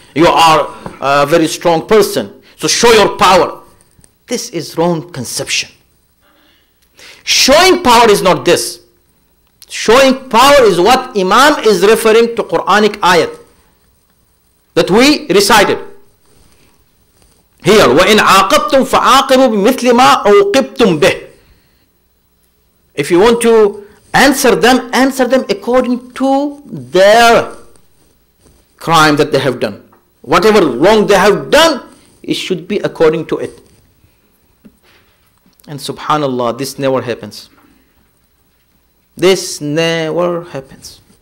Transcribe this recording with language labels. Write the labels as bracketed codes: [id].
[en] You are a very strong person. So show your power. This is wrong conception. Showing power is not this. Showing power is what Imam is referring to Quranic ayat that we recited. [ar] Here, وَإِنْ عَاقَبْتُمْ فَعَاقِبُوا بِمِثْلِ مَا عُوقِبْتُمْ بِهِ. [en] If you want to answer them according to their crime that they have done. Whatever wrong they have done, it should be according to it. And subhanallah, this never happens. This never happens.